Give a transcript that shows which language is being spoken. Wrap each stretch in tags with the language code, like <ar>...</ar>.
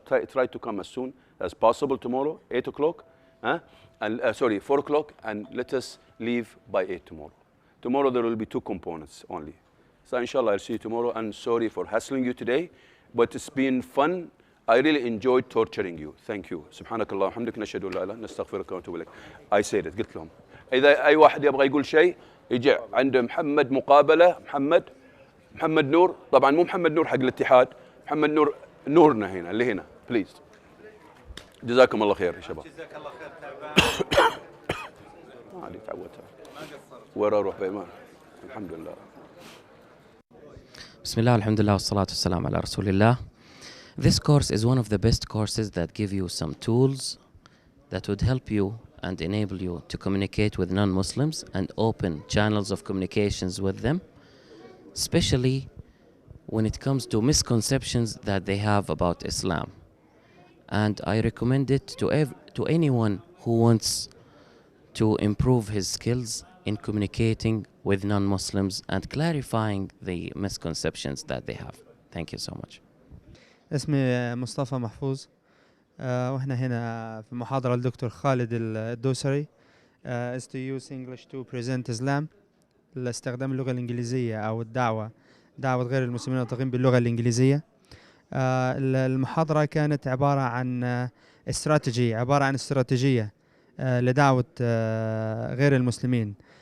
<en>Try to come as soon as possible tomorrow, 8 o'clock. Sorry, 4 o'clock, and let us leave by 8 tomorrow. Tomorrow there will be 2 components only. So inshallah, I'll see you tomorrow. And sorry for hassling you today, but it's been fun. I really enjoyed torturing you. Thank you.</en> <ar>سبحانك اللهم وبحمدك نشهد أن لا إله إلا أنت نستغفرك ونتوب إليك.</ar> <en>I said it.</en> <ar>قلت لهم إذا أي واحد يبغى يقول شيء يجي عند محمد مقابلة. محمد نور، طبعا مو محمد نور حق الاتحاد، محمد نور نورنا هنا اللي هنا. بليز. جزاكم الله خير يا شباب. جزاك الله خير تعبان. ما علي تعودت ورا اروح بإيمان الحمد لله. بسم الله الحمد لله والصلاة والسلام على رسول الله.</ar> <en>This course is one of the best courses that give you some tools that would help you and enable you to communicate with non-Muslims and open channels of communications with them, especially when it comes to misconceptions that they have about Islam. And I recommend it to anyone who wants to improve his skills in communicating with non-Muslims and clarifying the misconceptions that they have. Thank you so much.</en> <ar>اسمي مصطفى محفوظ. واحنا هنا في محاضرة للدكتور خالد الدوسري</ar> <en>is to use English to present Islam</en> <ar>لاستخدام اللغة الإنجليزية أو دعوة غير المسلمين الناطقين باللغة الإنجليزية. المحاضرة كانت عبارة عن استراتيجية لدعوة غير المسلمين.</ar>